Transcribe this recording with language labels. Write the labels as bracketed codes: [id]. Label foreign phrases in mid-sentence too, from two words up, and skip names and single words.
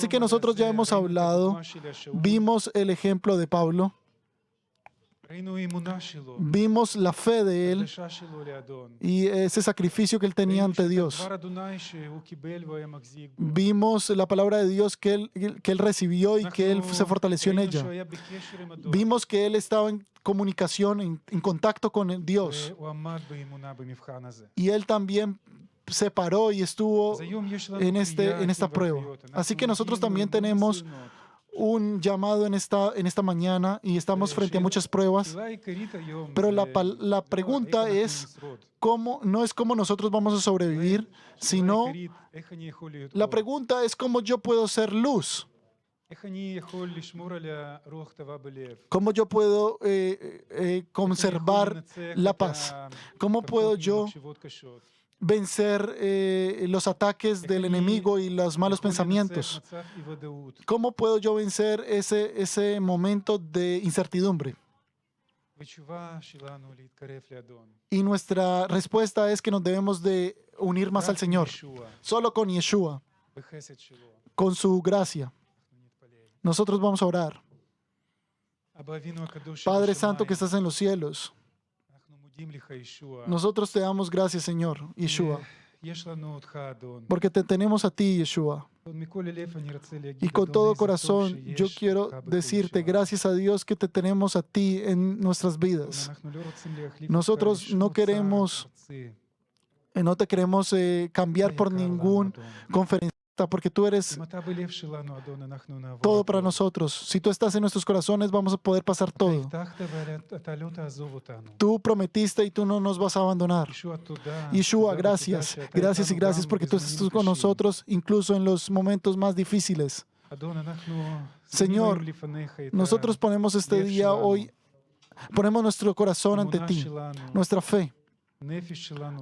[es] Así que [he] על [es] nosotros [he] זה, [es] ya hemos [he] ראינו את [es] hablado, [he] הדוגמה של שאול, [es] vimos el ejemplo de Pablo, [he] ראינו האמונה שלו, [es] vimos la fe de él [he] הקדשה שלו לאדון. [es] y ese sacrificio que él tenía [he] ראינו [es] ante [he] שאת [es] Dios. [he] דבר אדוני שהוא קיבל והוא היה מחזיק בו. [es] Vimos la palabra de Dios que él recibió y que él se fortaleció en [he] ראינו [es] ella. [he] שהוא היה בקשר עם אדון, [es] Vimos que él estaba en comunicación, en contacto con el Dios. [he] והוא עמד באמונה במבחן הזה. [es] Y él también se paró y estuvo [he] אז היום יש לנו [es] en [he] קריאה, [es] esta [he] אחים [es] prueba. [he] ואחיות. [es] Así que [he] אנחנו [es] nosotros [he] עומדים [es] también [he] מול [es] tenemos [he] ניסיונות. [es] un llamado en esta mañana y estamos frente a muchas pruebas. [he] השאלה העיקרית היום [es] Pero [he] זה [es] la [he] לא [es] pregunta [he] איך [es] es, [he] אנחנו נשרוד. [es] no es cómo nosotros vamos a sobrevivir, [he] השאלה [es] sino [he] העיקרית, איך אני יכול להיות [es] la [he] אור? [es] pregunta es cómo yo puedo ser luz, [he] איך אני יכול לשמור על הרוח טובה בלב? [es] cómo yo puedo [he] איך אני יכול [es] conservar [he] לנצח [es] la [he] את [es] paz, cómo puedo [he] ההתקפות [es] yo [he] ממחשבות קשות? [es] vencer los ataques del enemigo y los malos [he] יכול [es] pensamientos. [he] לנצח מצב אי-ודאות? [es] ¿Cómo puedo yo vencer ese momento de incertidumbre? [he] והתשובה שלנו להתקרב לאדון. [es] Y nuestra respuesta es que nos debemos de unir más al [he] רק [es] Señor, [he] בישוע, [es] solo con Yeshua, [he] בחסד שלו, [es] con su gracia. [he] אנחנו נתפלל. [es] Nosotros vamos a orar. [he] אבא אבינו הקדוש [es] Padre [he] שבשמיים, [es] Santo que estás en los cielos, [he] אנחנו מודים לך ישוע. [es] nosotros te damos gracias, Señor, Yeshua, [he] יש לנו אותך אדון. [es] porque te tenemos a ti, Yeshua. [he] מכל הלב אני רוצה להגיד, [es] Y con [he] אדון, [es] todo [he] איזה טוב [es] corazón yo [he] שיש [es] quiero [he] אותך בכל [es] decirte [he] שעה. [es] gracias a Dios que te tenemos a ti en nuestras [he] אדון, [es] vidas. [he] אנחנו לא רוצים להחליף [es] Nosotros [he] אותך בשום [es] no [he] מוצר [es] queremos [he] ארצי. [es] No te queremos cambiar por [he] יקר לנו, [es] ningún [he] אדון. [es] conferencia correcta, porque tú eres [he] אם אתה בלב שלנו, אדון, אנחנו נעבור. [es] todo para nosotros. Si tú estás en nuestros corazones, vamos a poder pasar [he] אתה [es] todo. [he] הבטחת ואתה לא תעזוב אותנו. [es] Tú prometiste y tú no nos vas a abandonar. [he] ישוע, תודה. [es] Yeshua, [he] תודה [es] gracias. [he] ותודה שאתה [es] Gracias y [he] איתנו [es] gracias [he] גם [es] porque tú [he] בזמנים [es] estás con [he] קשים. [es] nosotros, incluso en los momentos más difíciles. [he] אדון, אנחנו [es] Señor, [he] שמים לפניך את [es] Nosotros ponemos este [he] לב [es] día [he] שלנו, [es] hoy, ponemos nuestro corazón ante [he] האמונה [es] ti, [he] שלנו, [es] nuestra fe, [he] נפש שלנו,